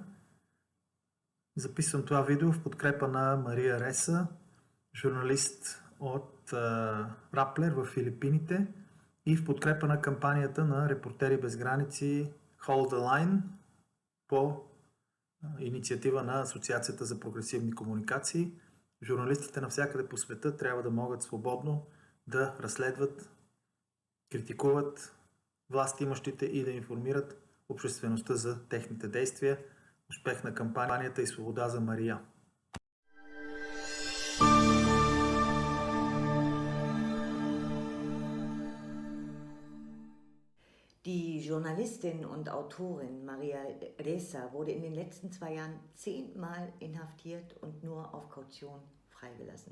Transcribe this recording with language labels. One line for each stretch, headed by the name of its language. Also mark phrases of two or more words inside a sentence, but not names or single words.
Bulgarian: Записвам това видео в подкрепа на Мария Реса, журналист от Rappler в Филипините и в подкрепа на кампанията на Репортери без граници Hold the Line по инициатива на Асоциацията за прогресивни комуникации. Журналистите навсякъде по света трябва да могат свободно да разследват, критикуват властимащите и да информират обществеността за техните действия. Успех на кампанията и свобода за Мария!
German: Die Journalistin und Autorin Maria Ressa wurde in den letzten 2 Jahren 10-mal inhaftiert und nur auf Kaution freigelassen.